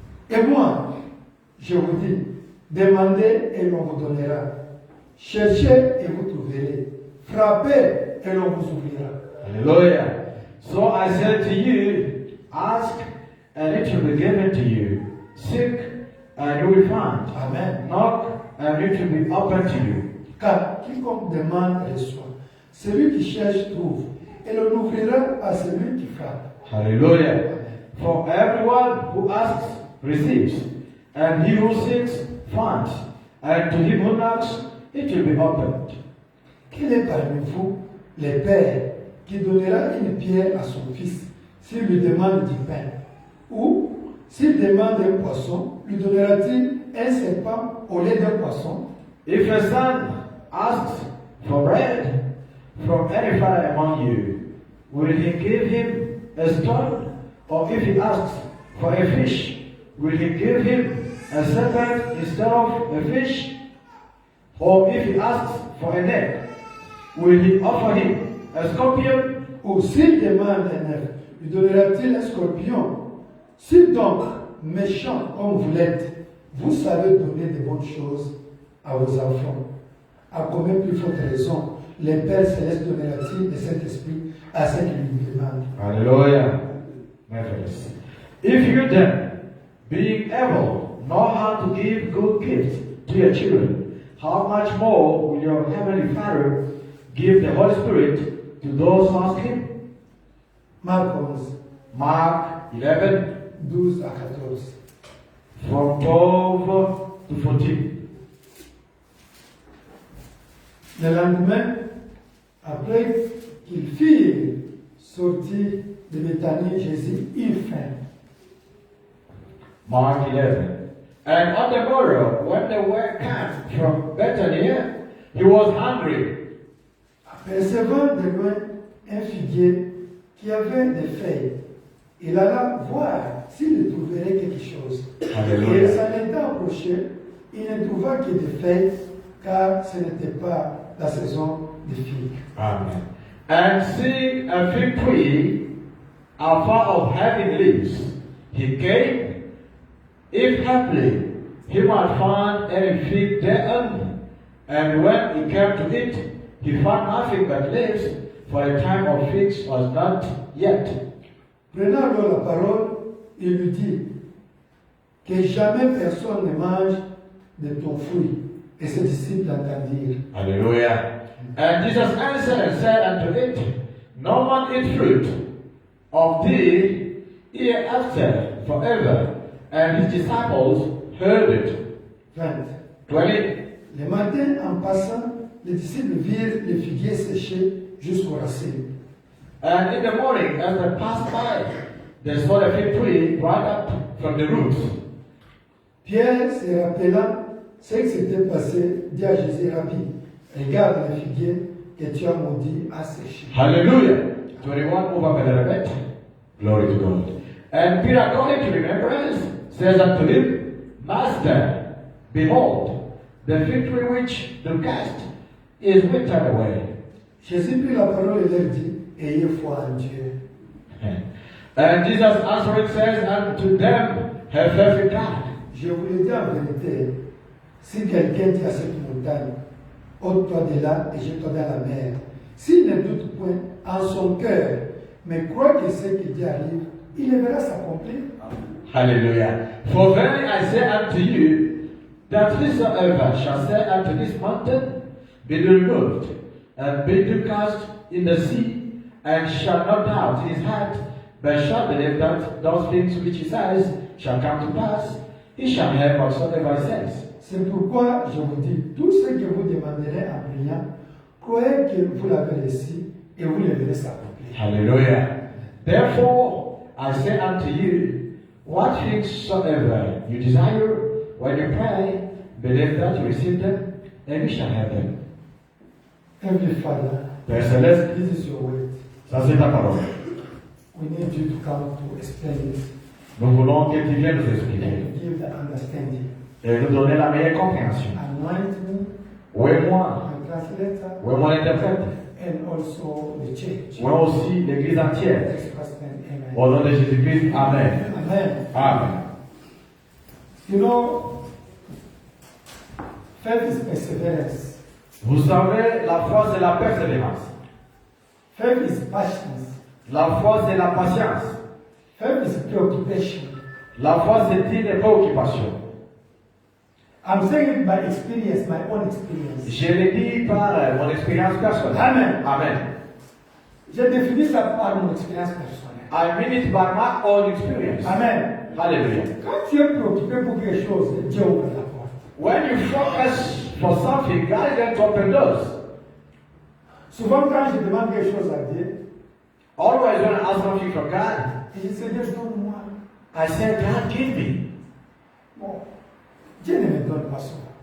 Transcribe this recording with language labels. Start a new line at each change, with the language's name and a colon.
French: Et moi, je vous dis, demandez et l'on vous donnera. Cherchez et vous trouverez. Frappez et l'on vous ouvrira.
English: Hallelujah. So I said to you, ask and it will be given to you. Seek, and you will find. Amen. Knock, and it will be opened to you.
French: Car quiconque demande reçoit. Celui qui cherche trouve. Et l'on ouvrira à celui qui frappe. Hallelujah.
English: For everyone who asks receives, and he who seeks finds, and to him who knocks it will be opened.
French: Quel est parmi vous les pères qui donnera une pierre à son fils s'il lui demande du pain? Ou s'il demande un poisson, lui donnera-t-il un serpent au lieu d'un poisson?
English: If a son asks for bread from any father among you, will he give him a stone? Or if he asks for a fish, will he give him a serpent instead of a fish? Or if he asks for an egg, will he offer him a scorpion?
French: Ou s'il demande un œuf, lui donnera-t-il un scorpion? Si donc, méchant comme vous l'êtes, vous savez donner de bonnes choses à vos enfants, à combien plus forte raison les Pères Célestes donnera-t-il de cet esprit à ceux qui lui demandent?
English: Hallelujah. Marvelous. If you then, being able, know how to give good gifts to your children, how much more will your heavenly Father give the Holy Spirit to those who ask Him?
French: Marc 11,
English: Mark 11,
French: 12 à 14.
English: from 12 to 14.
French: Le lendemain, après qu'ils firent sortir de Béthanie, Jésus eut faim.
English: Mark 11. And on the morrow, when the word came from Bethany, he was hungry.
French: Apercevant de loin un figuier qui avait des feuilles, il alla voir s'il trouverait quelque chose. Alléluia. Et s'en étant approché, il ne trouva que des feuilles, car ce n'était pas la saison des figues. Amen.
English: And seeing a fig tree afar off having leaves, he came, if haply he might find any fig thereon. And when he came to it, he found nothing but leaves, for the time of figs was not yet.
French: Prenant alors la parole, il lui dit que jamais personne ne mange de ton fruit. Et ses disciples l'entendirent. Hallelujah.
English: And Jesus answered and said unto it, no man eat fruit of thee hereafter forever. And his disciples heard it. 20. 20.
French: Le matin, en passant, les disciples virent le figuier séché jusqu'aux racines.
English: And in the morning, as they passed by, they saw the fig tree dried up from the roots.
French: Pierre, se rappelant ce qui s'était passé, dit à Jésus, Rabbi, regarde le figuier que tu as maudit à sécher.
English: Hallelujah. 21 over by the Rebbe. Glory to God. And Peter, according to remembrance, says unto him, Master, behold, the fig tree which thou cast is withered away.
French: Jésus prit la parole et leur dit, ayez foi en Dieu.
English: And Jesus answering says unto them, have faith in God.
French: Je vous le dis en vérité, si quelqu'un dit à cette montagne, ôte-toi de là et jette-toi dans la mer, s'il ne doute point en son cœur, mais croit que ce qu'il dit arrive, il le verra s'accomplir. Hallelujah.
English: For verily I say unto you, that whosoever shall say unto this mountain, be removed, and be cast in the sea, and shall not doubt in his heart, but shall believe that those things which he says shall come to pass, he shall have whatsoever he says.
French: C'est pourquoi je vous dis, tout ce que vous demanderez en priant, croyez que vous l'avez reçu et vous le verrez s'accomplir. Hallelujah.
English: Therefore I say unto you, what things soever you desire, when you pray, believe that you receive them, and you shall have them. Heavenly Father,
French: Père Céleste,
English: this is your word.
French: ça c'est ta parole.
English: We need you to come to explain it
French: Nous voulons que tu viennes nous expliquer
English: and give the understanding.
French: et nous donner la meilleure compréhension.
English: Anoint me,
French: Où est moi?
English: my translator,
French: Où est mon interprète?
English: and also the church.
French: Où est aussi l'Église entière?
English: Express name,
French: Au nom de Jésus-Christ, Amen. Amen. Amen.
English: You know, faith is perseverance.
French: Vous savez, la foi c'est la persévérance.
English: Faith is patience.
French: La foi c'est la patience.
English: Faith is preoccupation.
French: La foi, c'est une préoccupation.
English: I'm saying it by experience, my own experience.
French: Je l'ai dit par mon expérience personnelle. Amen. Amen. J'ai défini ça par mon expérience personnelle.
English: I mean it by my own experience. Amen. Hallelujah.
French: Quand tu es préoccupé pour quelque chose, Dieu ouvre la porte.
English: When you focus for something, God is going to open doors.
French: Souvent, quand je demande quelque chose à Dieu,
English: Always when I ask something from God,
French: je dis Seigneur, donne-moi.
English: I say, God, give me.
French: Bon, Dieu ne me donne pas ça.